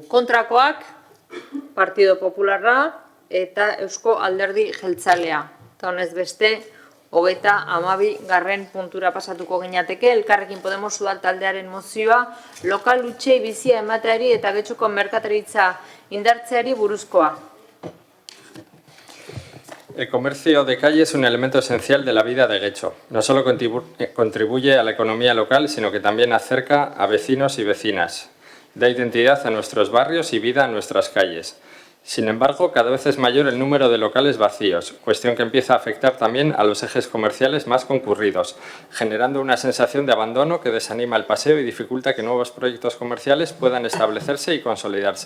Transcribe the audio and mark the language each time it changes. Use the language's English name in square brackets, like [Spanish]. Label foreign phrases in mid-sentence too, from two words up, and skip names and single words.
[Basque] Kontrakoak, Partido Popularra eta Eusko Alderdi Jeltzalea. Eta honez beste, 32. puntura pasatuko ginateke, Elkarrekin Podemos udal taldearen mozioa, lokal utxei bizia emateari eta Getxoko merkataritza indartzeari buruzkoa. [Spanish] El comercio de calle es un elemento esencial de la vida de Getxo. No solo contribuye a la economía local, sino que también acerca a vecinos y vecinas. Da identidad a nuestros barrios y vida a nuestras calles. Sin embargo, cada vez es mayor el número de locales vacíos, cuestión que empieza a afectar también a los ejes comerciales más concurridos, generando una sensación de abandono que desanima el paseo y dificulta que nuevos proyectos comerciales puedan establecerse y consolidarse.